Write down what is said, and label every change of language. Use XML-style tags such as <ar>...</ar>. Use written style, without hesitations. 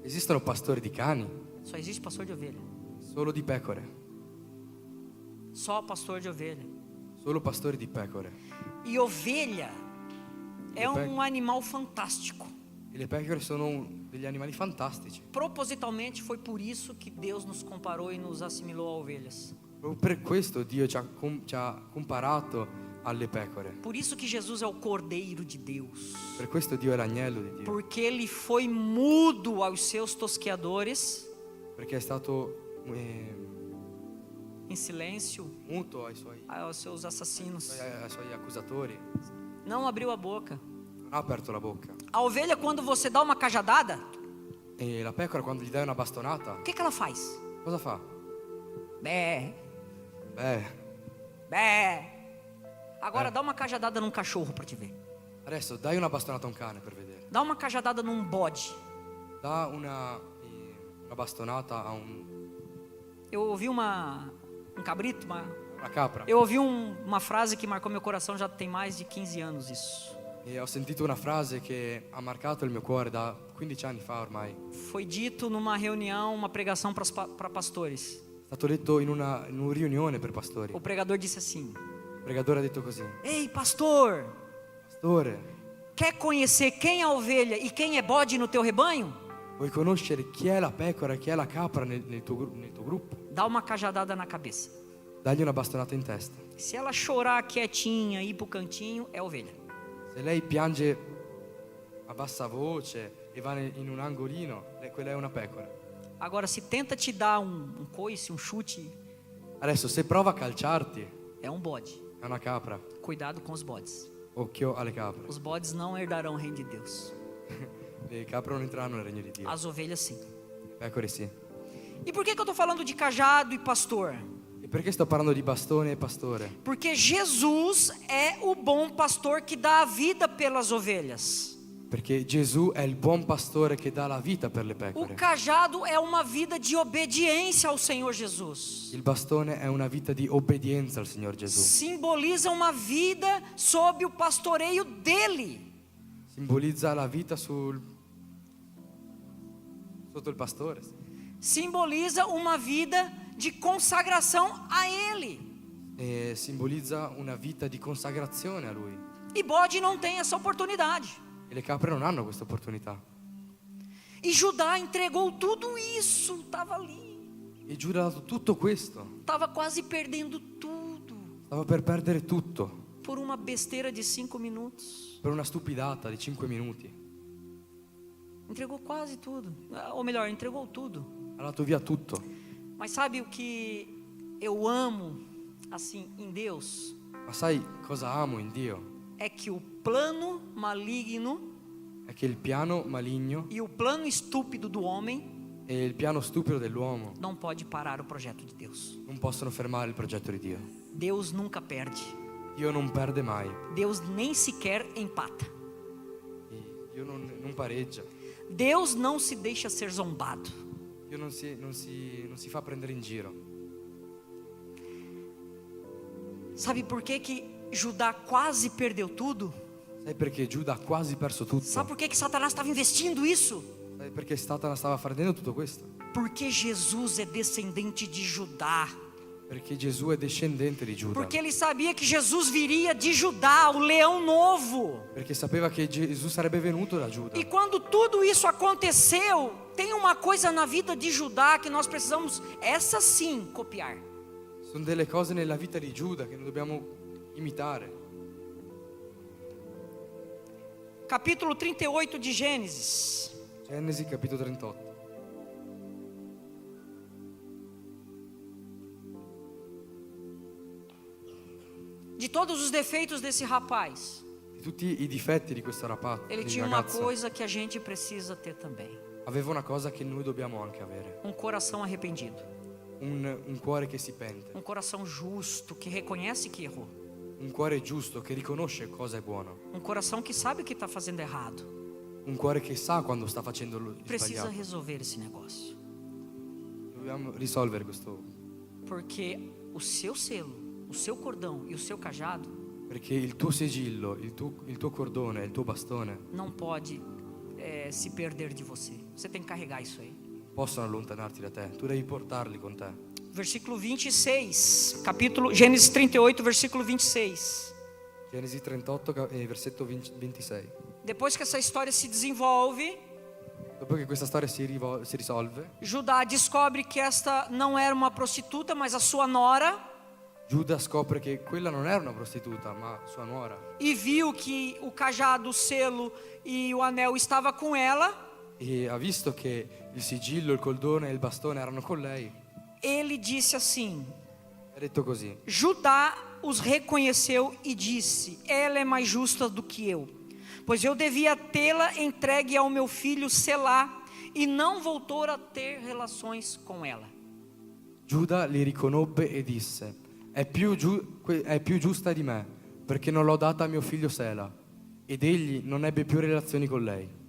<it>Esistono pastori di cani?</it> <pt>Só existe pastor de ovelha.</pt> <it>Solo di pecore.</it> <pt>Só pastor de ovelha.</pt> <it>Solo pastori di pecore.</it> <pt>E ovelha é Ovelha. um animal fantástico.</pt> <it>E le pecore sono degli animali fantastici.</it> <pt>Propositalmente foi por isso que Deus nos comparou e nos assimilou a ovelhas.</pt> <it>Proprio per questo Dio ci ha comparato alle pecore.</it> <pt>Por isso que Jesus é o Cordeiro de Deus.</pt> <it>Per questo Dio è l'agnello di Dio.</it> <pt>Porque ele foi mudo aos seus tosqueadores,</pt> <it>Perché è stato</it> <pt>em silêncio,</pt> <it>muto ai suoi</it> <pt>aos assassinos.</pt> <it>accusatori.</it> <pt>Não abriu a boca.</pt> <it>Non ha aperto la bocca.</it> <pt>A ovelha, quando você dá uma cajadada,</pt> <it>E la pecora, quando gli dai una bastonata,</it> <pt>o que ela faz?</pt> <it>cosa fa? Bé, Beh, bé.</it> <pt>Agora dá uma cajadada num cachorro para te ver.</pt> <it>adesso dai una bastonata a un cane per vedere.</it> <pt>Dá uma cajadada num bode.</pt> <it>Dà una bastonata a</it> <pt>Eu ouvi um cabrito,</pt> <it>una capra.</it> <pt>eu ouvi uma frase que marcou meu coração já tem mais de 15 anos isso.</pt> <it>E ho sentito una frase che ha marcato il mio cuore da 15 anni fa ormai.</it> <pt>Foi dito numa reunião, uma pregação para pastores.</pt> <it>È stato detto in una riunione per pastori.</it> <pt>O pregador disse assim:</pt> <it>Il pregatore ha detto così:</it> <pt>Ei, pastor,</pt> <it>Pastore,</it> <pt>quer conhecer quem é a ovelha e quem é bode no teu rebanho?</pt> <it>vuoi conoscere chi è la pecora e chi è la capra nel tuo gruppo?</it> <pt>Dá uma cajadada na cabeça.</pt> <it>Dagli una bastonata in testa.</it> <pt>Se ela chorar quietinha, ir pro cantinho, é ovelha.</pt> <it>Se lei piange a bassa voce e va in un angolino, quella è una pecora.</it> <pt>Agora, se tenta te dar um coice, um chute,</pt> <it>Adesso se prova a calciarti,</it> <pt>é um bode.</pt> <it>è una capra.</it> <pt>Cuidado com os bodes.</pt> <it>Occhio alle capre.</it> <pt>Os bodes não herdarão o reino de Deus.</pt> <it>Le capre non entreranno nel regno di Dio.</it> <pt>As ovelhas sim.</pt> <it>Le pecore sì.</it> <pt>E por que eu tô falando de cajado e pastor?</pt> <it>E perché sto parlando di bastone e pastore?</it> <pt>Porque Jesus é o bom pastor que dá a vida pelas ovelhas.</pt> <it>Perché Gesù è il buon pastore che dà la vita per le</it> <pt>O</pt> <it>pecore.</it> <pt>cajado é uma vida de obediência ao Senhor Jesus.</pt> <it>Il bastone è una vita di obbedienza al Signor Gesù.</it> <pt>Simboliza uma vida sob o pastoreio dele.</pt> <it>Simbolizza la vita sotto il pastore.</it> <pt>Simboliza uma vida de consagração a ele.</pt> <it>E simbolizza una vita di consacrazione a Lui.</it> <pt>E bode não tem essa oportunidade.</pt> <it>E le capre non hanno questa opportunità.</it> <pt>E Judá entregou tudo isso, estava ali,</pt> <it>E Giuda ha dato tutto questo.</it> <pt>estava quase perdendo tudo</pt> <it>Stava per perdere tutto</it> <pt>por uma besteira de 5 minutos.</pt> <it>per una stupidata di 5 minuti.</it> <pt>Entregou quase tudo, ou melhor, entregou tudo.</pt> <it>Ha dato via tutto.</it> <pt>Mas sabe o que eu amo assim em Deus?</pt> <it>Ma sai cosa amo in Dio?</it> <pt>É que o plano maligno</pt> <it>È che il piano maligno</it> <pt>e o plano estúpido do homem</pt> <it>e il piano stupido dell'uomo</it> <pt>não pode parar o projeto de Deus.</pt> <it>non possono fermare il progetto di Dio.</it> <pt>Deus nunca perde.</pt> <it>Dio non perde mai.</it> <pt>Deus nem sequer empata.</pt> <it>Dio non pareggia.</it> <pt>Deus não se deixa ser zombado.</pt> <it>Dio non si fa prendere in giro.</it> <pt>Sabe por que Judá quase perdeu tudo?</pt> <it>Sai perché Giuda ha quasi perso tutto?</it> <pt>Sabe por que Satanás estava investindo isso?</pt> <it>Sai perché Satana stava facendo tutto questo?</it> <pt>Porque Jesus é descendente de Judá.</pt> <it>Perché Gesù è discendente di Giuda.</it> <pt>Porque ele sabia que Jesus viria de Judá, o leão novo.</pt> <it>Perché sapeva che Gesù sarebbe venuto da Giuda.</it> <pt>E quando tudo isso aconteceu, tem uma coisa na vida de Judá que nós precisamos, essa sim, copiar.</pt> <it>Sono delle cose nella vita di Giuda che noi dobbiamo imitare.</it> <pt>Capítulo 38 de Gênesis.</pt> <it>Genesi capitolo 38.</it> <pt>De todos os defeitos desse rapaz,</pt> <it>Di tutti i difetti di questo</it> <pt>ele</pt> <it>di</it> <pt>tinha uma</pt> <it>ragazzo,</it> <pt>coisa que a gente precisa ter também:</pt> <it>aveva una cosa che noi dobbiamo anche avere.</it> <pt>um coração arrependido,</pt> <it>Un cuore che si pente.</it> <pt>um coração justo, que reconhece que errou,</pt> <it>Un cuore giusto che riconosce cosa è buono.</it> <pt>um coração que sabe que está fazendo errado.</pt> <it>Un cuore che sa quando sta facendo il</it> <pt>Precisa</pt> <it>sbagliato.</it> <pt>resolver esse negócio,</pt> <it>Dobbiamo risolvere questo.</it> <pt>porque o seu selo, o seu cordão e o seu cajado</pt> <it>Perché il tuo sigillo, il tuo cordone, il tuo bastone</it> <pt>não pode se perder de você. Você tem que carregar isso aí.</pt> <it>possono allontanarti da te. Tu devi portarli con te.</it> <pt>Versículo 26, capítulo Gênesis 38, versículo 26.</pt> <it>Genesi 38, versetto 26.</it> <pt>Depois que essa história se desenvolve,</pt> <it>Dopo che questa storia si risolve,</it> <pt>Judá descobre que esta não era uma prostituta, mas a sua nora,</pt> <it>Giuda scopre che quella non era una prostituta, ma sua nuora.</it> <pt>e viu que o cajado, o selo e o anel estava com ela.</pt> <it>E ha visto che il sigillo, il cordone e il bastone erano con lei.</it> <pt>Ele disse assim:</pt> <it>Ha detto così.</it> <pt>Judá os reconheceu e disse: ela é mais justa do que eu, pois eu devia tê-la entregue ao meu filho Selá, e não voltou a ter relações com ela.</pt> <it>Giuda li riconobbe e disse: è più giusta di me, perché non l'ho data a mio figlio Sela. Ed egli non ebbe più relazioni con lei.</it>